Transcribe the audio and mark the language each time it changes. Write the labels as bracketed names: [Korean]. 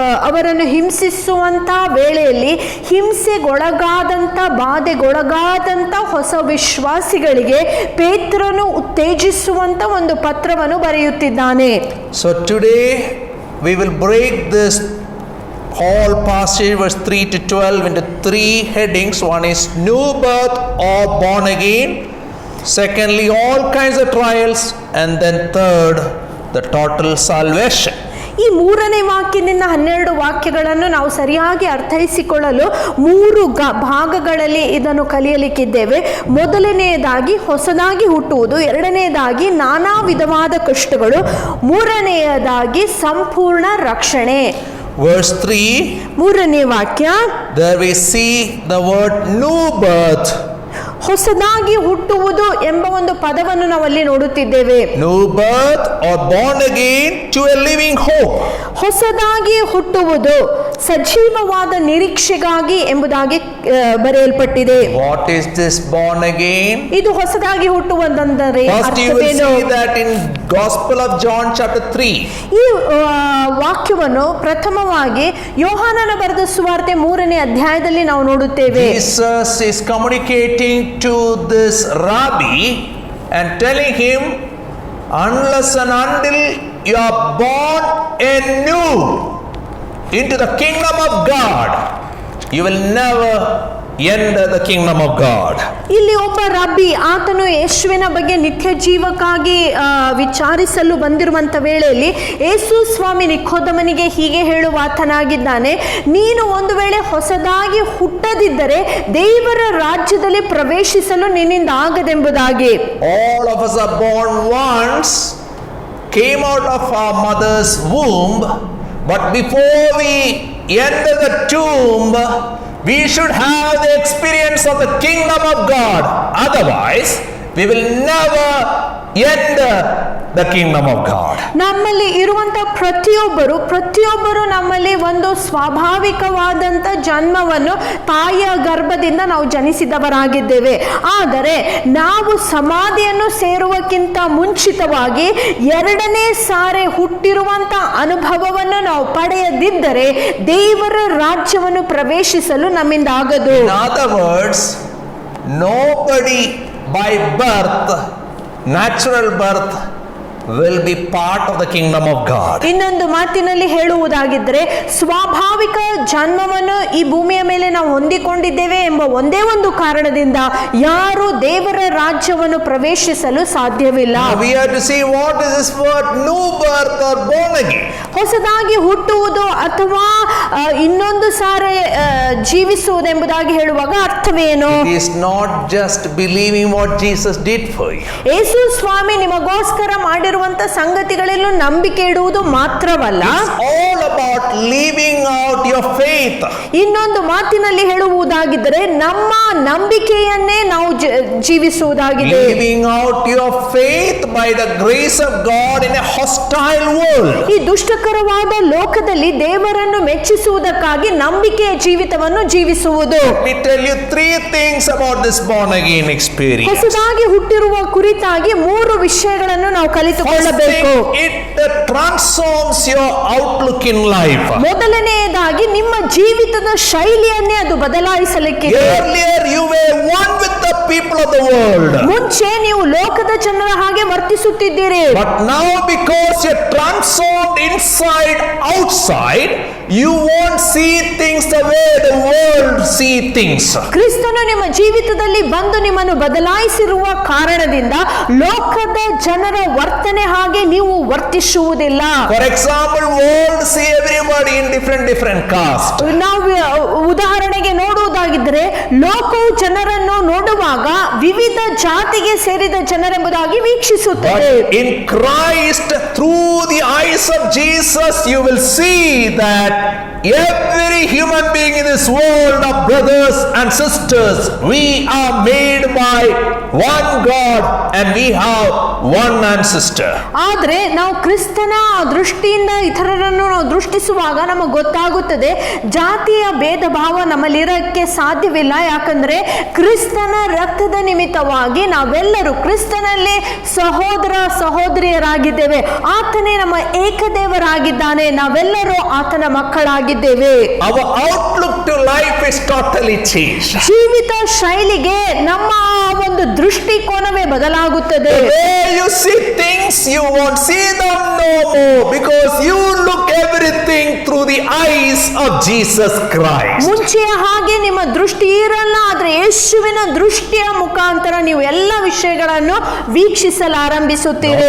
[Kannada] ಅವರನ್ನು ಹಿಂಸಿಸುವಂಥ ವೇಳೆಯಲ್ಲಿ ಹಿಂಸೆಗೊಳಗಾದಂಥ ಬಾಧೆಗೊಳಗಾದಂಥ ಹೊಸ ವಿಶ್ವಾಸಿಗಳಿಗೆ ಪೇತ್ರನು ಉತ್ತೇಜಿಸುವಂಥ ಒಂದು ಪತ್ರವನ್ನು ಬರೆಯುತ್ತಿದ್ದಾನೆ. [English] So today we will break this whole passage verse 3 to 12 into three headings. One is new birth or born again, secondly all kinds of trials, and then third the total salvation. [Kannada] ಈ 3ನೇ ವಾಕ್ಯದಿಂದ 12 ವಾಕ್ಯಗಳನ್ನು ನಾವು ಸರಿಯಾಗಿ ಅರ್ಥೈಸಿಕೊಳ್ಳಲು 3 ಭಾಗಗಳಲ್ಲಿ ಇದನ್ನು ಕಲಿಯಲಿಕ್ಕಿದ್ದೇವೆ. ಮೊದಲನೆಯದಾಗಿ ಹೊಸದಾಗಿ ಹುಟ್ಟುವುದು, ಎರಡನೆಯದಾಗಿ ನಾನಾ ವಿಧವಾದ ಕಷ್ಟಗಳು, ಮೂರನೆಯದಾಗಿ ಸಂಪೂರ್ಣ ರಕ್ಷಣೆ. [English] Verse 3, [Kannada] 3ನೇ ವಾಕ್ಯ, [English] there we see the word new birth. [Kannada] ಹೊಸದಾಗಿ ಹುಟ್ಟುವುದು ಎಂಬ ಒಂದು ಪದವನ್ನು ನಾವು ಅಲ್ಲಿ ನೋಡುತ್ತಿದ್ದೇವೆ. [English] New birth or born again to a living hope. [Kannada] ಹೊಸದಾಗಿ ಹುಟ್ಟುವುದು, ಸಜೀವವಾದ ನಿರೀಕ್ಷೆಗಾಗಿ ಎಂಬುದಾಗಿ ಬರೆಯಲ್ಪಟ್ಟಿದೆ. [English] What is this born again? [Kannada] ಇದು ಹೊಸದಾಗಿ ಹುಟ್ಟುವುದೆಂದರೆ [English] First you will [Kannada] ಅರ್ಥವೇನು? [English] see that in Gospel of John chapter 3. [Kannada] ಈ ವಾಕ್ಯವನ್ನು ಪ್ರಥಮವಾಗಿ ಯೋಹಾನನ ಬರೆದ ಸುವಾರ್ತೆ 3ನೇ ಅಧ್ಯಾಯದಲ್ಲಿ ನಾವು ನೋಡುತ್ತೇವೆ. [English] Jesus is communicating to this rabbi and telling him, unless and until you are born anew into the kingdom of God, you will never enter the kingdom of God. [Kannada] ಇಲ್ಲಿ ಒಬ್ಬ ರಬ್ಬಿ ಆತನು ಯೇಸುವಿನ ಬಗ್ಗೆ ನಿತ್ಯ ಜೀವಕ್ಕಾಗಿ ವಿಚಾರಿಸಲು ಬಂದಿರುವಂತ ವೇಳೆಯಲ್ಲಿ ಯೇಸು ಸ್ವಾಮಿ ನಿಕೋದೇಮನಿಗೆ ಹೀಗೆ ಹೇಳುವ ಆತನಾಗಿದ್ದಾನೆ, ನೀನು ಒಂದು ವೇಳೆ ಹೊಸದಾಗಿ ಹುಟ್ಟದಿದ್ದರೆ ದೇವರ ರಾಜ್ಯದಲ್ಲಿ ಪ್ರವೇಶಿಸಲು ನಿನ್ನಿಂದ ಆಗದೆಂಬುದಾಗಿ. [English] All of us are born once, came out of our mother's womb, but before we enter the tomb, we should have the experience of the kingdom of God. Otherwise, we will never enter the kingdom of God. [Kannada] ನಮ್ಮಲ್ಲಿ ಇರುವಂತ ಪ್ರತಿಯೊಬ್ಬರು ನಮ್ಮಲ್ಲಿ ಒಂದು ಸ್ವಾಭಾವಿಕವಾದಂತ ಜನ್ಮವನ್ನು ತಾಯಿಯ ಗರ್ಭದಿಂದ ನಾವು ಜನಿಸಿದವರಾಗಿದ್ದೇವೆ. ಆದರೆ ನಾವು ಸಮಾಧಿಯನ್ನು ಸೇರುವಕ್ಕಿಂತ ಮುಂಚಿತವಾಗಿ ಎರಡನೇ ಸಾರಿ ಹುಟ್ಟಿರುವಂತ ಅನುಭವವನ್ನು ನಾವು ಪಡೆಯದಿದ್ದರೆ ದೇವರ ರಾಜ್ಯವನ್ನು ಪ್ರವೇಶಿಸಲು ನಮ್ಮಿಂದ ಆಗದು. [English] In other words, nobody by birth, natural birth, will be part of the kingdom of God. [Kannada] ಇನ್ನೊಂದು ಮಾತಿನಲ್ಲಿ ಹೇಳುವುದಾಗಿದ್ದರೆ ಸ್ವಾಭಾವಿಕ ಜನ್ಮವನ್ನು ಈ ಭೂಮಿಯ ಮೇಲೆ ನಾವು ಹೊಂದಿಕೊಂಡಿದ್ದೇವೆ ಎಂಬ ಒಂದೇ ಒಂದು ಕಾರಣದಿಂದ ಯಾರು ದೇವರ ರಾಜ್ಯವನ್ನು ಪ್ರವೇಶಿಸಲು ಸಾಧ್ಯವಿಲ್ಲ. [English] Now we have to see what is this word new birth or born again. [Kannada] ಹೊಸದಾಗಿ ಹುಟ್ಟುವುದು ಅಥವಾ ಇನ್ನೊಂದು ಸಾರಿ ಜೀವಿಸುವುದೆಂಬುದಾಗಿ ಹೇಳುವಾಗ ಅರ್ಥವೇನು? [English] It is not just believing what Jesus did for you. [Kannada] ಯೇಸು ಸ್ವಾಮಿ ನಿಮಗೋಸ್ಕರ ಮಾಡಿರುವಂತ ಸಂಗತಿಗಳಲ್ಲೂ ನಂಬಿಕೆ ಇಡುವುದು ಮಾತ್ರವಲ್ಲ, [English] It's all about living out your faith. [Kannada] ಇನ್ನೊಂದು ಮಾತಿನಲ್ಲಿ ಹೇಳುವುದಾಗಿದ್ದರೆ ನಮ್ಮ ನಂಬಿಕೆಯನ್ನೇ ನಾವು ಜೀವಿಸುವುದಾಗಿದೆ. [English] Living out your faith by the grace of God in a hostile world. [Kannada] ಈ ದುಷ್ಟಕರವಾದ ಲೋಕದಲ್ಲಿ ದೇವರನ್ನು ಮೆಚ್ಚಿಸುವುದಕ್ಕಾಗಿ ನಂಬಿಕೆಯ ಜೀವಿತವನ್ನು ಜೀವಿಸುವುದು. [English] Let me tell you three things about this born again experience. [Kannada] ಹೊಸದಾಗಿ ಹುಟ್ಟಿರುವ ಕುರಿತಾಗಿ 3 ವಿಷಯಗಳನ್ನು ನಾವು ಕಲಿತುಕೊಳ್ಳಬೇಕು. [English] It transforms your outlook in life. [Kannada] ಮೊದಲನೆಯದಾಗಿ ನಿಮ್ಮ ಜೀವಿತದ ಶೈಲಿಯನ್ನೇ ಅದು ಬದಲಾಯಿಸಲಿಕ್ಕಿದೆ. [English] Earlier you were one with the people of the world. [Kannada] ಮುಂಚೆ ನೀವು ಲೋಕದ ಜನರ ಹಾಗೆ ವರ್ತಿಸುತ್ತಿದ್ದೀರಿ. [English] But now because you're transformed inside outside, you won't see things the way the world see things. [Kannada] ಕ್ರಿಸ್ತನು ನಿಮ್ಮ ಜೀವಿತದಲ್ಲಿ ಬಂದು ನಿಮ್ಮನ್ನು ಬದಲಾಯಿಸಿರುವ ಕಾರಣದಿಂದ ಲೋಕದ ಜನರ ವರ್ತನೆ ಹಾಗೆ ನೀವು ವರ್ತಿಸುವುದಿಲ್ಲ. [English] For example, world see everybody in different caste. [Kannada] ನಾವು ಉದಾಹರಣೆಗೆ ನೋಡುವುದಾಗಿದ್ದರೆ ಲೋಕವು ಜನರನ್ನು ನೋಡುವಾಗ ವಿವಿಧ ಜಾತಿಗೆ ಸೇರಿದ ಜನರೆಂಬುದಾಗಿ ವೀಕ್ಷಿಸುತ್ತದೆ. [English] But in Christ, through the eyes of Jesus, you will see that every human being in this world are brothers and sisters. We are made by one God and we have one ancestor. [Kannada] ಆದರೆ ನಾವು ಕ್ರಿಸ್ತನ ದೃಷ್ಟಿಯಿಂದ ಇತರರನ್ನು ನಾವು ದೃಷ್ಟಿಸುವಾಗ ನಮಗೆ ಗೊತ್ತಾಗುತ್ತದೆ ಜಾತಿಯ ಭೇದ ಭಾವ ನಮ್ಮಲ್ಲಿರಕ್ಕೆ ಸಾಧ್ಯವಿಲ್ಲ. ಯಾಕಂದ್ರೆ ಕ್ರಿಸ್ತನ ರಕ್ತದ ನಿಮಿತ್ತವಾಗಿ ನಾವೆಲ್ಲರೂ ಕ್ರಿಸ್ತನಲ್ಲಿ ಸಹೋದರ ಸಹೋದರಿಯರಾಗಿದ್ದೇವೆ. ಆತನೇ ನಮ್ಮ ಏಕದೇವರಾಗಿದ್ದಾನೆ. ನಾವೆಲ್ಲರೂ ಆತನ ಮಕ್ಕಳಾಗಿದ್ದೇವೆ. [English] Our outlook to life is totally changed. [Kannada] ಜೀವಿತ ಶೈಲಿಗೆ ನಮ್ಮ ಒಂದು ದೃಷ್ಟಿಕೋನವೇ ಬದಲಾಗುತ್ತದೆ. [English] The way you see things, you won't see them no more because you look everything through the eyes of Jesus Christ. [Kannada] ಮುಂಚೆಯ ಹಾಗೆ ನಿಮ್ಮ ದೃಷ್ಟಿ ಇರಲ್ಲ, ಆದ್ರೆ ಯೇಸುವಿನ ದೃಷ್ಟಿಯ ಮುಖಾಂತರ ನೀವು ಎಲ್ಲ ವಿಷಯಗಳನ್ನು ವೀಕ್ಷಿಸಲು ಆರಂಭಿಸುತ್ತೀರಿ.